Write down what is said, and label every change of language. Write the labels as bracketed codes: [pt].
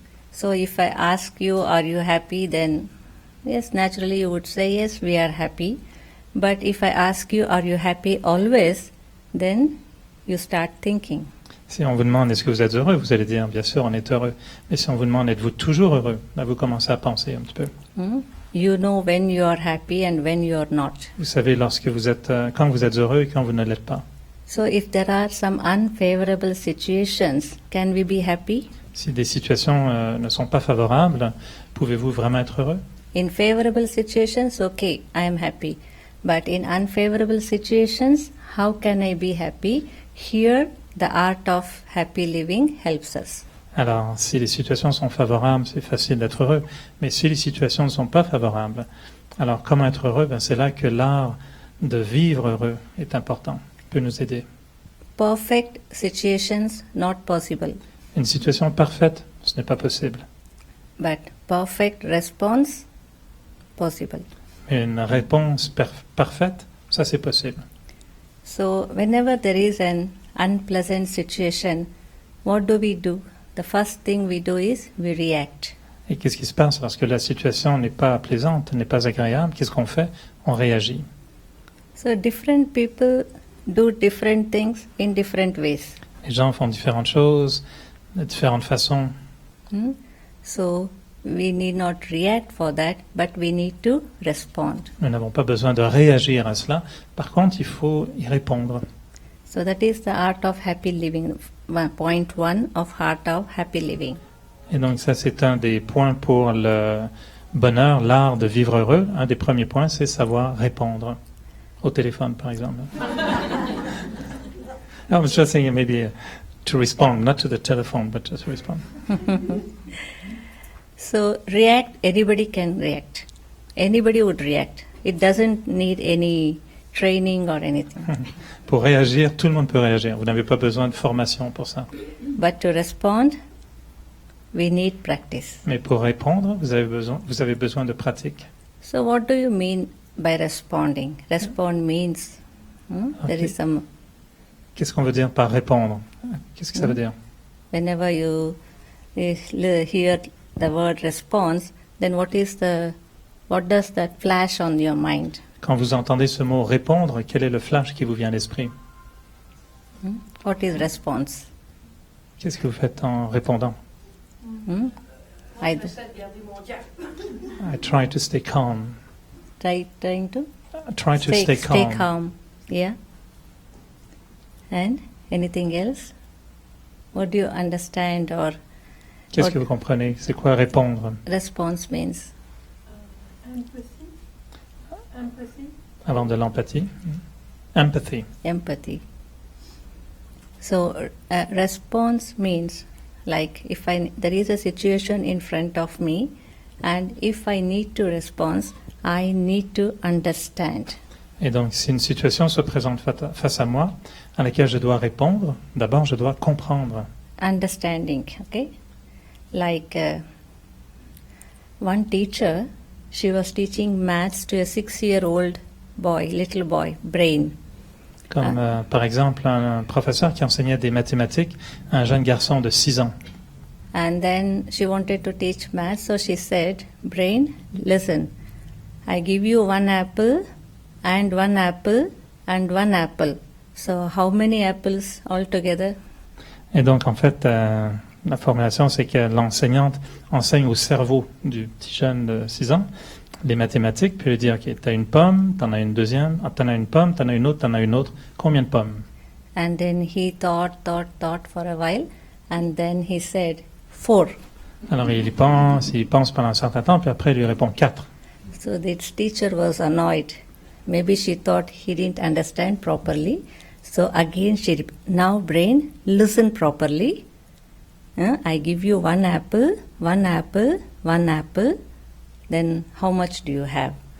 [en] So if I ask you, are you happy, then yes, naturally you would say yes, we are happy. But if I ask you, are you happy always, then you start thinking. [fr] Si on vous demande est-ce que vous êtes heureux, vous allez dire bien sûr on est heureux. Mais si on vous demande êtes-vous toujours heureux, là vous commencez à penser un petit peu. [en] You know when you are happy and when you are not. [fr] Vous savez quand vous êtes heureux et quand vous ne l'êtes pas. [en] So if there are some unfavorable situations, can we be happy? [fr] Si des situations ne sont pas favorables, pouvez-vous vraiment être heureux? [en] In favorable situations, okay, I am happy. But in unfavorable situations, how can I be happy? Here, the art of happy living helps us. [fr] Alors, si les situations sont favorables, c'est facile d'être heureux. Mais si les situations ne sont pas favorables, alors comment être heureux? C'est là que l'art de vivre heureux est important, peut nous aider. [en] Perfect situations, not possible. [fr] Une situation parfaite, ce n'est pas possible. [en] But perfect response, possible. [fr] Mais une réponse parfaite, ça c'est possible. [en] So, whenever there is an unpleasant situation, what do? The first thing we do is we react. [fr] Et qu'est-ce qui se passe lorsque la situation n'est pas plaisante, n'est pas agréable? Qu'est-ce qu'on fait? On réagit. [en] So different people do different things in different ways. [fr] Les gens font différentes choses, de différentes façons. [en] So we need not react for that, but we need to respond. [fr] Nous n'avons pas besoin de réagir à cela. Par contre, il faut y répondre. [en] So that is the art of happy living. Point 1 of Heart of Happy Living. [fr] Et donc ça, c'est un des points pour le bonheur, l'art de vivre heureux. Un des premiers points, c'est savoir répondre au téléphone, par exemple. [en] I was just saying maybe to respond, not to the telephone, but just to respond. So react, anybody can react. Anybody would react. It doesn't need any training or anything. [fr] Pour réagir, tout le monde peut réagir. Vous n'avez pas besoin de formation pour ça. [en] But to respond, we need practice. [fr] Mais pour répondre, vous avez besoin de pratique. [en] So what do you mean by responding? Respond means there is some. [fr] Qu'est-ce qu'on veut dire par répondre? Qu'est-ce que ça veut dire? [en] Whenever you hear the word response, then what does that flash on your mind? [fr] Quand vous entendez ce mot répondre, quel est le flash qui vous vient à l'esprit? [en] What is response? [fr] Qu'est-ce que vous faites en répondant? [en] I try to stay calm. trying to Try to stay calm. Stay calm. Yeah. And anything else? What do you understand or? [fr] Qu'est-ce que vous comprenez? C'est quoi répondre? [en] Response means. [fr] Avant de l'empathie. Empathy. [en] Empathy. So response means like if there is a situation in front of me, and if I need to respond, I need to understand. [fr] Et donc, si une situation se présente face à moi, à laquelle je dois répondre, d'abord je dois comprendre. [en] Understanding, okay? Like one teacher, she was teaching maths to a 6-year-old boy, little boy, brain. [fr] Comme par exemple un professeur qui enseignait des mathématiques à un jeune garçon de 6 ans. [en] And then she wanted to teach maths, so she said, brain, listen, I give you one apple and one apple and one apple. So how many apples altogether? [fr] Et donc en fait, la formulation c'est que l'enseignante enseigne au cerveau du petit jeune de 6 ans les mathématiques, puis lui dire, ok, t'as une pomme, t'en as une deuxième, t'en as une pomme, t'en as une autre, combien de pommes? [en] And then he thought for a while, and then he said, 4. [fr] Alors il pense pendant un certain temps, puis après il lui répond 4. [en] So this teacher was annoyed. Maybe she thought he didn't understand properly. So again now brain, listen properly. I give you one apple, one apple, one apple. Then how much do you have?